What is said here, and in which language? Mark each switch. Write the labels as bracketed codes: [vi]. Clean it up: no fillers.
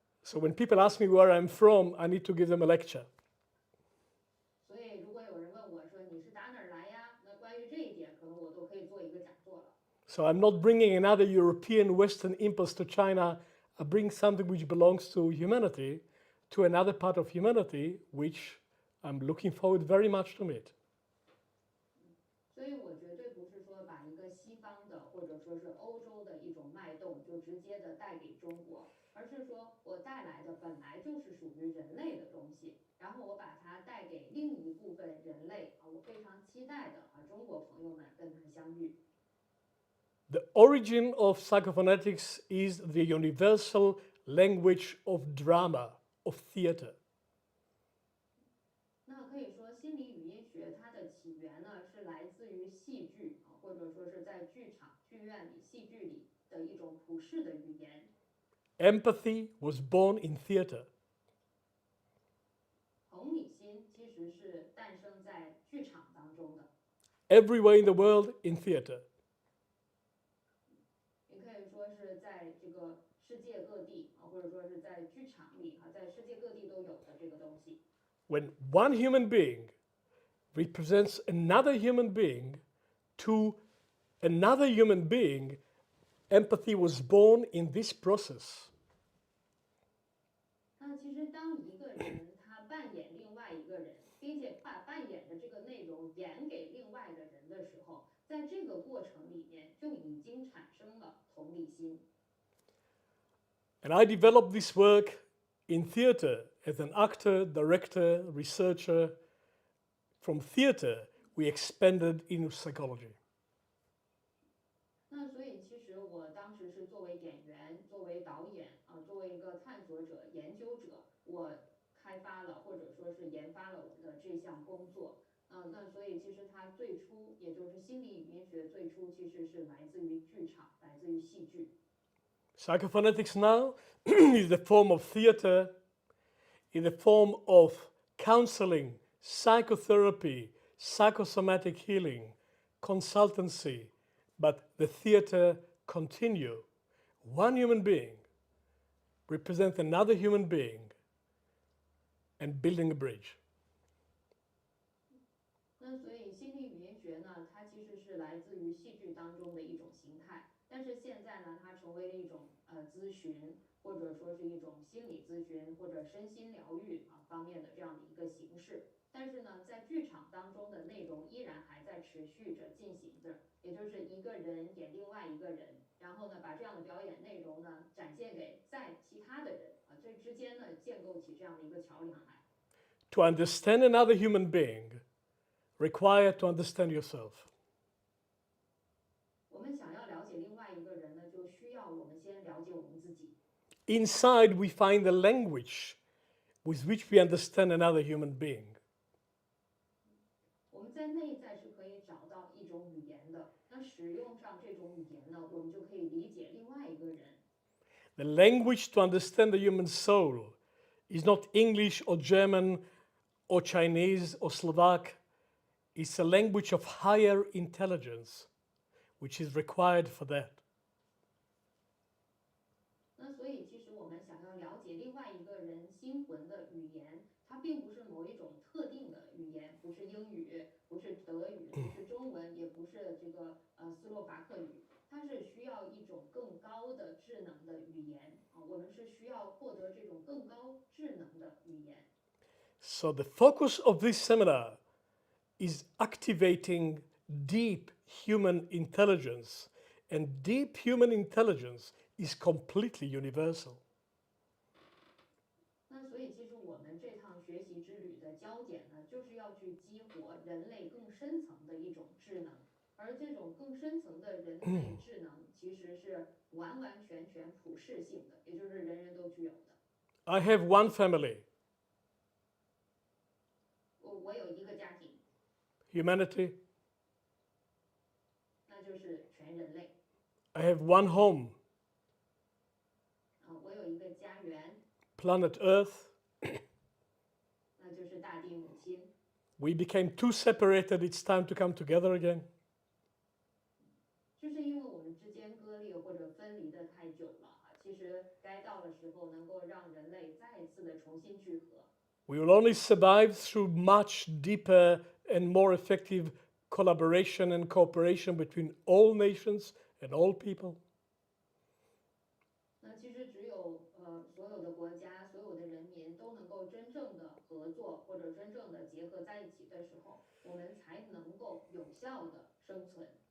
[en] So when people ask me where I'm from, I need to give them a lecture. [zh] 所以如果有人问我说你是打哪儿来呀？那关于这一点，可能我都可以做一个讲座了。 [en] So I'm not bringing another European Western impulse to China. I bring something which belongs to humanity, to another part of humanity, which I'm looking forward very much to meet. [zh] 所以我绝对不是说把一个西方的或者说是欧洲的一种脉动就直接的带给中国，而是说我带来的本来就是属于人类的东西，然后我把它带给另一部分人类我非常期待的中国朋友们跟他相遇。 [en] The origin of psychophonetics is the universal language of drama, of theater. [zh] 那可以说，心理语音学它的起源呢，是来自于戏剧或者说是在剧场、剧院里、戏剧里的一种普世的语言。 [en] Empathy was born in theater. [zh] 同理心其实是诞生在剧场当中的。 [en] Everywhere in the world, in theater. [zh] 也可以说是在这个世界各地或者说是在剧场里在世界各地都有的这个东西。 [en] When one human being represents another human being to another human being, Empathy was born in this process. [zh] 那其实当一个人他扮演另外一个人，并且把扮演的这个内容演给另外的人的时候，在这个过程里面就已经产生了同理心。 [en] And I developed this work in theater as an actor, director, researcher. From theater, we expanded into psychology. [zh] 那所以其实我当时是作为演员、作为导演作为一个探索者、研究者，我开发了或者说是研发了我的这项工作。那所以其实它最初，也就是心理语音学最初其实是来自于剧场，来自于戏剧。 [en] Psychophonetics now is the form of theater, in the form of counseling, psychotherapy, psychosomatic healing, consultancy, but the theater continue. One human being represents another human being and building a bridge. [zh] 那所以心理语音学呢，它其实是来自于戏剧当中的一种形态，但是现在呢，它成为了一种咨询，或者说是一种心理咨询或者身心疗愈方面的这样的一个形式。但是呢，在剧场当中的内容依然还在持续着进行着，也就是一个人演另外一个人，然后呢，把这样的表演内容呢展现给在其他的人这之间呢建构起这样的一个桥梁来。 [en] To understand another human being, require to understand yourself. [zh] 我们想要了解另外一个人呢，就需要我们先了解我们自己。 [en] Inside, we find the language with which we understand another human being. [zh] 我们在内在是可以找到一种语言的，那使用上这种语言呢，我们就可以理解另外一个人。 [en] The language to understand the human soul is not English or German or Chinese or Slovak. It's a language of higher intelligence, which is required for that. [zh] 那所以，其实我们想要了解另外一个人心魂的语言，它并不是某一种特定的语言，不是英语，不是德语，不是中文，也不是这个斯洛伐克语，它是需要一种更高的智能的语言我们是需要获得这种更高智能的语言。 [en] So the focus of this seminar is activating deep human intelligence, and deep human intelligence is completely universal. [zh] 那所以，其实我们这趟学习之旅的焦点呢，就是要去激活人类更深层的一种智能，而这种更深层的人类智能其实是完完全全普世性的，也就是人人都具有的。 [en] I have one family, [zh] 我有一个家庭， [en] humanity. [zh] 那就是全人类。 [en] I have one home, [zh] 我有一个家园， [en] planet Earth. [zh] 那就是大地母亲。 [en] We became too separated, it's time to come together again. [zh] 就是因为我们之间割裂或者分离的太久了其实该到的时候能够让人类再一次的重新聚合。 [en] We will only survive through much deeper and more effective collaboration and cooperation between all nations and all people. [zh] 那其实只有所有的国家、所有的人民都能够真正的合作或者真正的结合在一起的时候，我们才能够有效的生存。